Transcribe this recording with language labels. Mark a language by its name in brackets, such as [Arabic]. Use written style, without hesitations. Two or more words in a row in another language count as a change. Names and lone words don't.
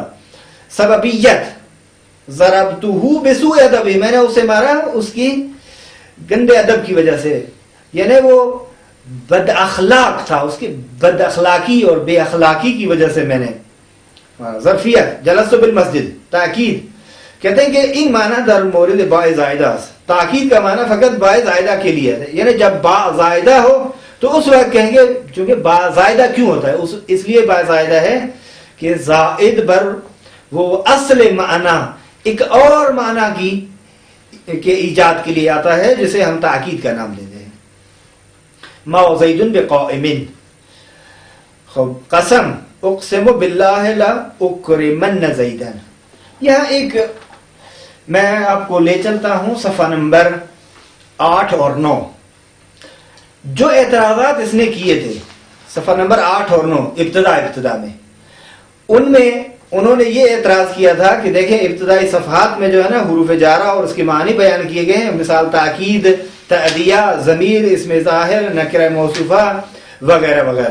[Urdu] سببیت، [Arabic] ضربتہ بسوء ادبہ، [Urdu] میں نے اسے مارا اس کی گندے ادب کی وجہ سے، یعنی وہ بد اخلاق تھا، اس کی بد اخلاقی اور بے اخلاقی کی وجہ سے میں نے. ظرفیت، [Arabic] جلست بالمسجد. [Urdu] تاکید، کہتے ہیں کہ [Persian] ان معنی در مورد با زائدہ، [Urdu] تاکید کا معنی فقط با زائدہ کے لیے ہے، یعنی جب با زائدہ ہو تو اس وقت کہیں گے. چونکہ با زائدہ کیوں ہوتا ہے؟ اس لیے با زائدہ ہے کہ زائد بر وہ اصل معنی ایک اور معنی کی کے ایجاد کے لیے آتا ہے، جسے ہم تاکید کا نام لیتے ہیں. [Arabic] ما زید بقائم. خب قسم، اقسم باللہ لا اکرمن زیدن. [Urdu] یہاں ایک میں آپ کو لے چلتا ہوں صفحہ نمبر 8 اور 9. جو اعتراضات اس نے کیے تھے صفحہ نمبر 8 اور 9 ابتدا میں، ان میں انہوں نے یہ اعتراض کیا تھا کہ دیکھیں ابتدائی صفحات میں جو ہے نا حروف جارہ اور اس کے معنی بیان کیے گئے ہیں، مثال تاکید، تعدیہ، ضمیر، اسم ظاہر، نکرہ موصوفہ وغیرہ وغیرہ.